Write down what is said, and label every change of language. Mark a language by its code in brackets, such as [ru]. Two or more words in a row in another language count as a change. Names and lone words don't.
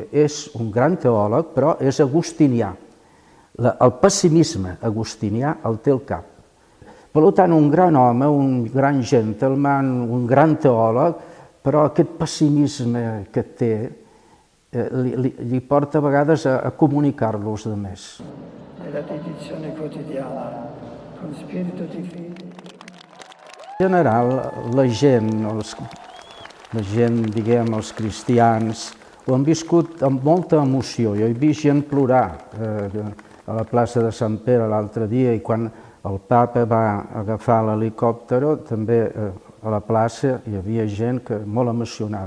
[ca] És un gran teòleg, però és agustinià. El pessimisme agustinià el té al cap. Per tant, un gran home, un gran gentleman, un gran teòleg, però aquest pessimisme que té li porta a vegades a comunicar-lo als altres. [it] Nella dedizione quotidiana, con spirito di fede. [ca] En general, la gent, diguem, els cristians, ho han viscut amb molta emoció. Jo he vist gent plorar a la plaça de Sant Pere l'altre dia, i quan el papa va agafar l'helicòpter, també a la plaça hi havia gent molt emocionada.